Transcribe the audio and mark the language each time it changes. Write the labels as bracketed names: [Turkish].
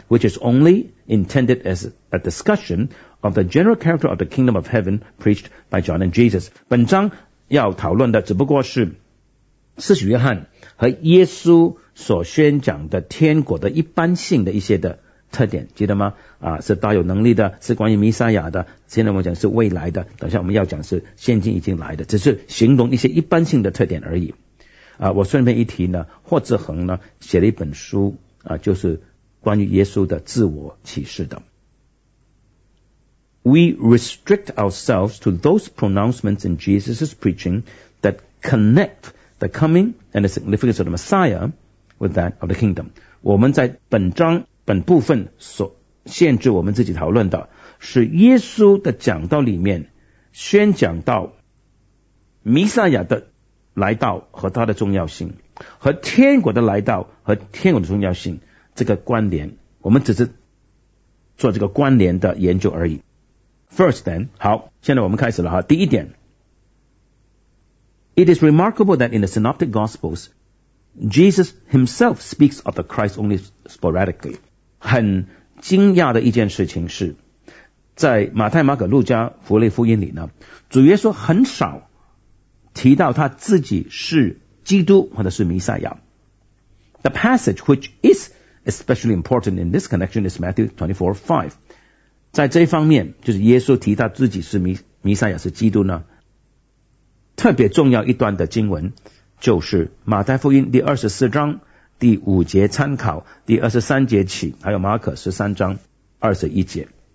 [English] Which is only intended as a discussion of the general character of the kingdom of heaven preached by John and Jesus。 [Chinese] 本章要讨论的只不过是施洗约翰和耶稣所宣讲的天国的一般性的一些的特点，记得吗？是大有能力的，是关于弥赛亚的，现在我们讲是未来的，等下我们要讲是现今已经来的，只是形容一些一般性的特点而已。我顺便一提呢，霍志恒呢写了一本书就是关于耶稣的自我启示的。 [English] We restrict ourselves to those pronouncements in Jesus' preaching that connect the coming and the significance of the Messiah with that of the kingdom. [Chinese] 我们在本章本部分所限制我们自己讨论的是耶稣的讲道里面宣讲到弥赛亚的来到和他的重要性，和天国的来到和天国的重要性这个关联，我们只是做这个关联的研究而已。 [English] First then, [Chinese] 好，现在我们开始了哈。第一点， [English] It is remarkable that in the Synoptic Gospels Jesus himself speaks of the Christ only sporadically. [Chinese] 很惊讶的一件事情是在马太马可路加福利福音里呢，主耶稣很少提到他自己是基督或者是弥赛亚。 [English] The passage which is especially important in this connection is Matthew 24:5. [Chinese] 在这一方面，就是耶稣提到自己是弥赛亚是基督呢，特别重要一段的经文就是马太福音第24章第5节参考，第23节起，还有马可13章21节。